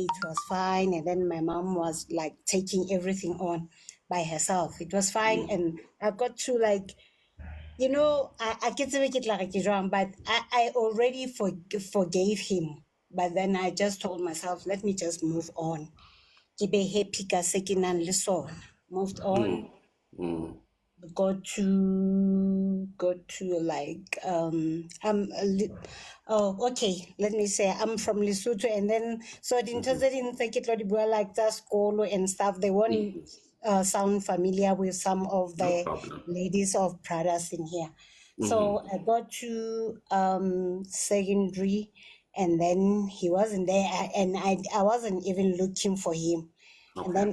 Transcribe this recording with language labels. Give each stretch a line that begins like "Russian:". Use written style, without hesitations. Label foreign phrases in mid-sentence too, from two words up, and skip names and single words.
English: It was fine, and then my mom was like taking everything on by herself. It was fine, and I got to like, I get to make it like a drum, but I already forgave him. But then I just told myself, let me just move on.
Southern Sotho: Ke be happy ka se ke nang le sona.
English: Moved on, go to like okay, let me say I'm from Lesotho, and then so
Southern Sotho: dintho tse ding tse ke tlo di bua
English: like
Southern Sotho: tsa sekolo
English: and stuff, they won't sound familiar with some of No the problem. ladies of brothers in here. So I got to secondary, and then he wasn't there, and I wasn't even looking for him. And then